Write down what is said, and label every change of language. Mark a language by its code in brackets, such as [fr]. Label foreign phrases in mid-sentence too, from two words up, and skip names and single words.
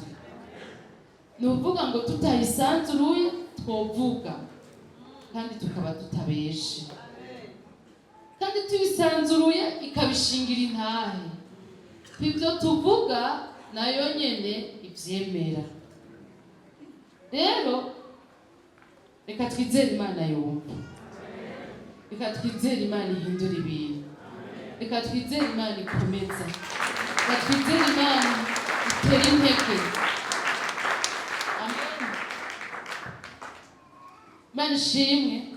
[rn] Ni uvuga ngo tutayisanzuruye twovuga kandi tukaba tutabeshe, kandi tuyisanzuruye ikabishingira intahe. Ibyo tuvuga nayo nyene ivyemera. Rero reka twizere Imana yumva, reka twizere Imana ihindura ibintu, reka twizere Imana ikomeza, reka twizere Imana itera intege. Amen. Imana ishimwe.